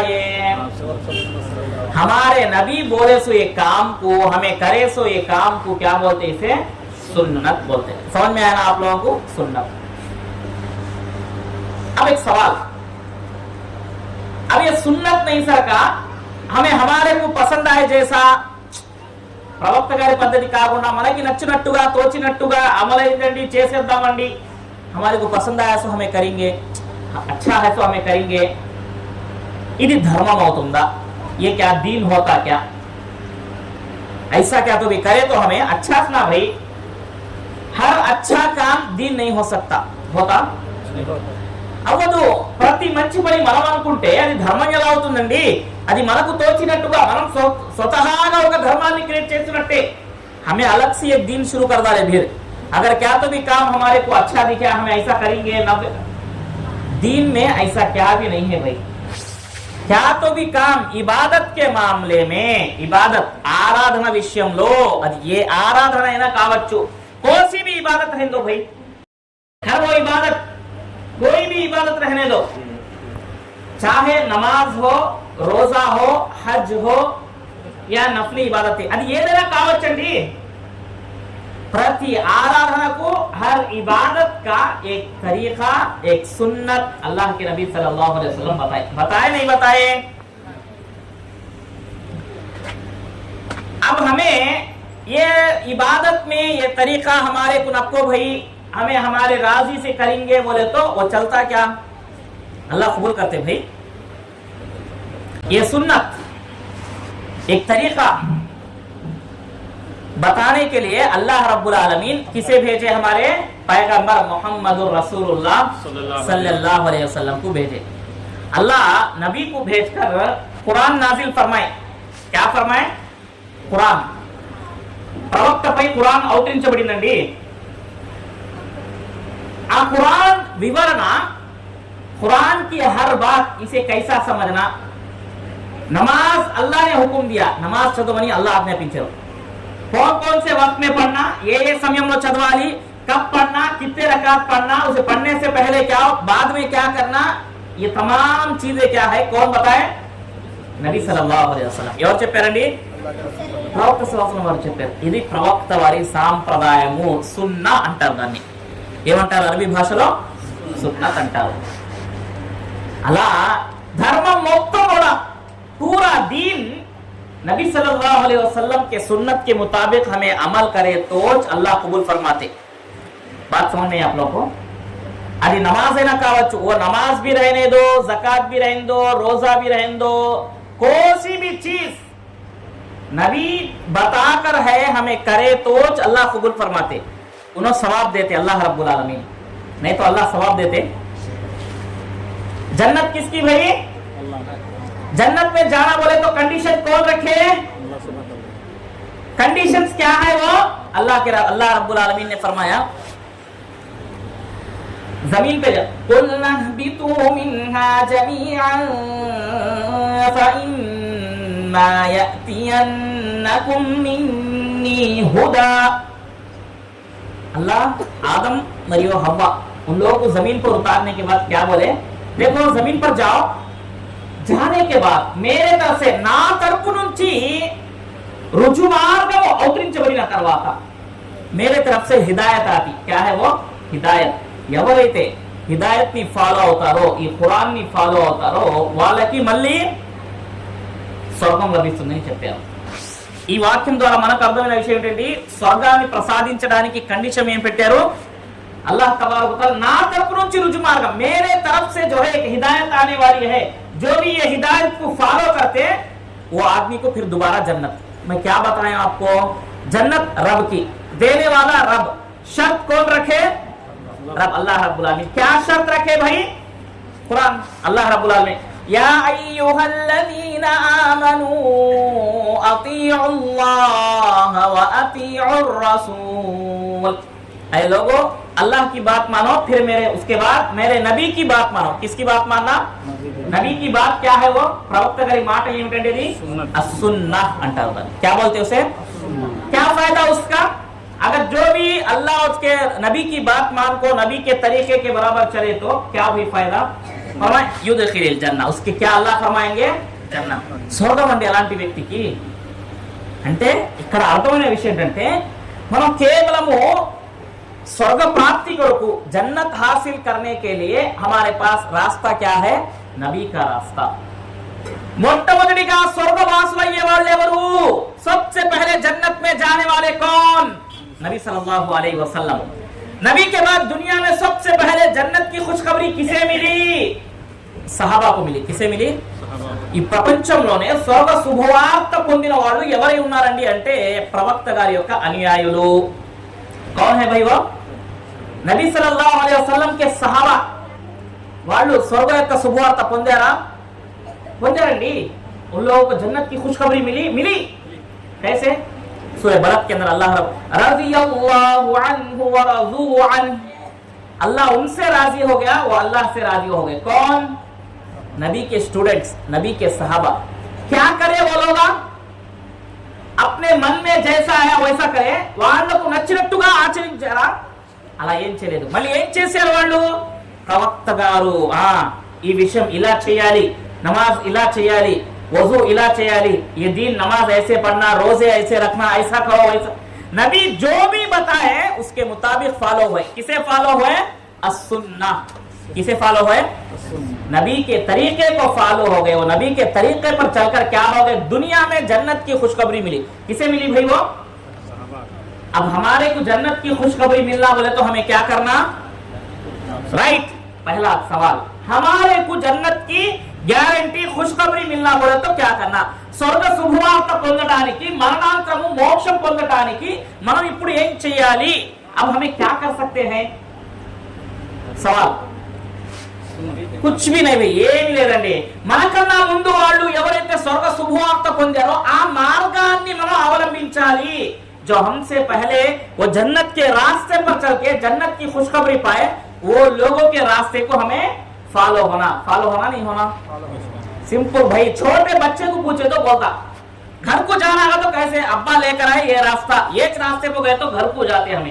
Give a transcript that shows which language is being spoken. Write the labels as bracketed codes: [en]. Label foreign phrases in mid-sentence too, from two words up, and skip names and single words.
[hi] ये हमारे नबी बोले सो ये काम को, हमें करे सो ये काम को क्या बोलते? इसे सुन्नत बोलते हैं। समझ में आया ना आप लोगों को? सुन्नत। अब एक सवाल, अब ये सुन्नत नहीं सर का, हमें हमारे को पसंद आए जैसा [te] ప్రవక్త గారి పద్ధతి కాకుండా మనకి నచ్చినట్టుగా తోచినట్టుగా అమలైందండి చేసేద్దామండి, [hi] हमारे को पसंद आया सो हमें करेंगे, अच्छा है तो हमें करेंगे, [te] ఇది ధర్మం అవుతుందా? [hi] ये क्या दीन होता क्या? ऐसा क्या तो भी करे तो हमें अच्छा ना भाई, हर अच्छा काम दीन नहीं हो सकता, होता అవ్వదు। [te] ప్రతి మంచి పని మనం అనుకుంటే అది ధర్మం ఎలా అవుతుందండి? అది మనకు తోచినట్టుగా మనం స్వతహాగా ఒక ధర్మాన్ని క్రియేట్ చేసినట్టే। [hi] हमें अलग से एक दिन शुरू कर डाले फिर, अगर क्या तो भी काम हमारे को अच्छा दिखे, हमें ऐसा करेंगे, दीन में ऐसा क्या भी नहीं है भाई। क्या तो भी काम [te] ఇబాదత్ [hi] के मामले में [te] ఇబాదత్ ఆరాధన విషయంలో అది ఏ ఆరాధన అయినా కావచ్చు, [hi] कोई भी इबादत रहने दो भाई, हर वो इबादत कोई भी इबादत रहने दो, चाहे नमाज हो, रोजा हो, हज हो या नफली इबादत, [te] అది ఏదైనా కావచ్చండి। [hi] प्रति आराधना को हर इबादत का एक तरीका, एक सुन्नत अल्लाह के नबी [ar] صلى الله عليه وسلم [hi] बताए नहीं बताए। अब हमें ये इबादत में ये तरीका हमारे कुनक्को भाई हमें हमारे राजी से करेंगे बोले तो वो चलता क्या? अल्लाह कबूल करते भाई। ये सुन्नत एक तरीका बताने के लिए [ar] الله رب العالمين [hi] किसे भेजे? हमारे पैगंबर मोहम्मदुर रसूलुल्लाह [ar] صلى الله عليه وسلم [hi] को भेजे। अल्लाह नबी को भेजकर कुरान नाजिल फरमाए। क्या फरमाए? कुरान [te] ప్రవక్తపై కురాన్ అవతరించబడిందండి। [hi] आ कुरान विवरण, कुरान की हर बात इसे कैसा समझना। नमाज अल्लाह ने हुक्म दिया, नमाज చదవమని अल्लाह आज्ञाపించారు। कौन कौन से वक्त में पढ़ना, ये [te] సమయంలో చదవాలి, [hi] कब पढ़ना, कितने रकात पढ़ना, उसे पढ़ने से पहले क्या, बाद में क्या करना, ये तमाम चीजें क्या है, कौन बताए? नबी [ar] صلى الله عليه وسلم. [te] ఎవరు చెప్పారండి? ప్రవక్త సల్లాల్లాహు వారు చెప్పారు। ఇది ప్రవక్త వారి సాంప్రదాయము, సున్నా అంటారు। దాన్ని ఏమంటారు? అరబీ భాషలో సున్నత్ అంటారు। అలా ధర్మం మొత్తం కూడా [hi] पूरा दीन नबी [ar] صلى الله عليه وسلم [hi] के सुन्नत के मुताबिक हमें अमल करे तो अल्लाह कबूल फरमाते। बात समझ में आप लोगों को? अभी नमाज है ना कावच, वो नमाज भी रहने दो, ज़कात भी रहने दो, रोजा भी रहने दो, कोई भी चीज नबी बताकर है हमें करे तो अल्लाह कबूल फरमाते, उन्हें सवाब देते [ar] الله رب العالمين. [hi] नहीं तो अल्लाह सवाब देते। जन्नत किसकी भाई? जन्नत में जाना बोले तो कंडीशन कौन रखे? कंडीशंस क्या है? वो [ar] الله رب العالمين [hi] ने फरमाया जमीन पे [ar] قلنا اهبطوا منها جميعا فإما يأتينكم مني هدى. [hi] अल्लाह आदम मरियो हव्वा उन लोगों को जमीन पर उतारने के बाद क्या बोले? देखो जमीन पर जाओ, जाने के बाद मेरे तरफ से ना तरफ [te] నుంచి రుజుమార్గం అవతరించబడిన తర్వాత [hi] मेरे तरफ से हिदायत आती। क्या है वो हिदायत? [te] ఎవరైతే హిదాయత్ ని ఫాలో అవుతారో, ఈ ఖురాన్ ని ఫాలో అవుతారో వాళ్ళకి మళ్ళీ స్వర్గం లభిస్తుందని చెప్పారు। ఈ వాక్యం ద్వారా మనకు అర్థమైన విషయం ఏంటంటే స్వర్గాన్ని ప్రసాదించడానికి కండిషన్ ఏం పెట్టారు? [ar] الله تبارك وتعالى [hi] ना तरफ నుంచి रुजु मार्ग, मेरे तरफ से जो है एक हिदायत आने वाली है, जो भी ये हिदायत को फॉलो करते वो आदमी को फिर दोबारा जन्नत। मैं क्या बताया आपको? जन्नत रब की, देने वाला रब। शर्त कौन रखे? रब [ar] الله رب العالمين. [hi] क्या शर्त रखे भाई? कुरान [ar] الله رب العالمين يا أيها الذين آمنوا أطيعوا الله وأطيعوا الرسول. [hi] ऐ लोगों अल्लाह की बात मानो, फिर मेरे उसके बाद मेरे नबी की बात मानो। किसकी बात मानना? नबी की बात क्या है? वो [te] ప్రవక్త గారి మాట ఏమిటండి? సున్నా అంటారు। [hi] क्या बोलते उसे? क्या फायदा उसका? अगर जो भी अल्लाह उसके नबी की बात मान को नबी के तरीके के बराबर चले तो क्या भी फायदा? फरमाए [ar] يدخل جنة, [hi] उसके क्या अल्लाह फरमाएंगे? जन्नत, [te] స్వర్గం అండి అలాంటి వ్యక్తికి। అంటే ఇక్కడ అర్థమైన విషయం ఏంటంటే మనం కేవలము [hi] स्वर्ग प्राप्ति को जन्नत हासिल करने के लिए हमारे पास रास्ता क्या है? नबी का रास्ता। [te] మొట్టమొదటిగా స్వర్గవాసులు అయ్యే వాళ్ళు ఎవరు? [hi] सबसे पहले जन्नत में जाने वाले कौन? नबी [ar] صلى الله عليه وسلم. [hi] नबी के बाद दुनिया में सबसे पहले जन्नत की खुशखबरी किसे मिली? సహాబా को मिली। किसे मिली? [te] ఈ ప్రపంచంలోనే స్వర్గ శుభవార్త పొందిన వాళ్ళు ఎవరై ఉన్నారండి అంటే ప్రవక్త గారి యొక్క అనుయాయులు। [hi] कौन है भाई? वो नबी [ar] صلى الله عليه وسلم [hi] के सहाबा। [te] వాళ్ళు స్వర్గ యొక్క శుభవార్త పొందారా? పొందారండి। [hi] उन लोगों को जन्नत की खुशखबरी मिली। कैसे? सूरह बलद के अंदर अल्लाह [ar] رضي الله عنهم ورضوا عنه [hi] अल्लाह उनसे राजी हो गया, वो अल्लाह से राजी हो गए। कौन? नबी के स्टूडेंट्स, नबी के सहाबा। क्या करे वो लोग? अपने मन में जैसा है वैसा करे, [te] వాళ్ళకు నచ్చినట్టుగా ఆచరించారా? అలా ఏం చేయలేదు. మళ్ళీ ఏం చేశారు వాళ్ళు? ప్రవక్త గారు ఈ విషయం ఇలా చేయాలి, నమాజ్ ఇలా చేయాలి, वजू इला చేయాలి, [hi] ये दिन नमाज ऐसे पढ़ना, रोजे ऐसे रखना, ऐसा करो वैसा। नबी जो भी बताए उसके मुताबिक फॉलो हुए। किसे फॉलो हुए? अस्सुन्ना। किसे फॉलो हुए? नबी के तरीके को फॉलो हो गए। वो नबी के तरीके पर चलकर क्या हो गए? दुनिया में जन्नत की खुशखबरी मिली। किसे मिली भाई? वो। अब हमारे को जन्नत की खुशखबरी मिलना बोले तो हमें क्या करना? राइट। पहला सवाल, हमारे को जन्नत की గ్యారంటీ खुशखबरी मिलना बोले तो क्या करना? [te] స్వర్గ శుభవార్త పొందడానికి, మరణాంతరము మోక్షం పొందడానికి మనం ఇప్పుడు ఏం చేయాలి? [hi] अब हमें क्या कर सकते हैं? సవాల్ कुछ भी नहीं भाई, [te] ఏమీ లేదండి. మనకన్నా ముందు వాళ్ళు ఎవరైతే స్వర్గ శుభవార్త పొందారో ఆ మార్గాన్ని మనం అవలంబించాలి. [hi] जो हमसे पहले वो जन्नत के रास्ते पर चल के जन्नत की खुशखबरी पाए, वो लोगों के रास्ते को हमें फॉलो होना नहीं होना? सिंपल भाई, छोटे बच्चे को पूछे तो बोलता घर को जाना है तो कैसे? अब्बा लेकर आए ये रास्ता, एक रास्ते को गए तो घर को जाते हमें।